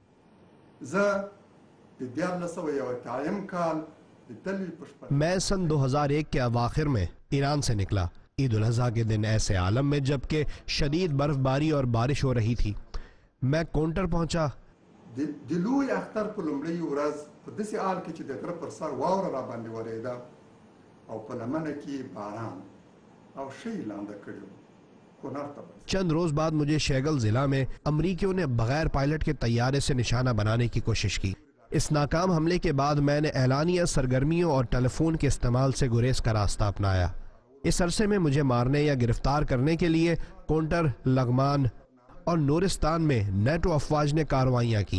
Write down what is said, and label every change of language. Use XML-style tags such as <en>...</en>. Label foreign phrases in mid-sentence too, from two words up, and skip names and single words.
<ur>میں سن 2001 کے اواخر میں ایران سے نکلا، عید الاضحیٰ کے دن ایسے عالم میں جبکہ شدید برف باری اور بارش ہو رہی تھی۔ میں کونٹر پہنچا۔</ur> <ps>دلوی اختر په لومړۍ ورځ په داسې حال کې چې د غره پر سر واوره را باندې ورېده او په لمنه کې باران او شی لاندې کړي وو۔</ps> <ur>چند روز بعد مجھے شیگل ضلع میں امریکیوں نے بغیر پائلٹ کے طیارے سے نشانہ بنانے کی کوشش کی۔ اس ناکام حملے کے بعد میں نے اعلانیہ سرگرمیوں اور ٹیلی فون کے استعمال سے گریز کا راستہ اپنایا۔ اس عرصے میں مجھے مارنے یا گرفتار کرنے کے لیے کونٹر، لغمان اور نورستان میں نیٹو افواج نے کارروائیاں کی۔</ur>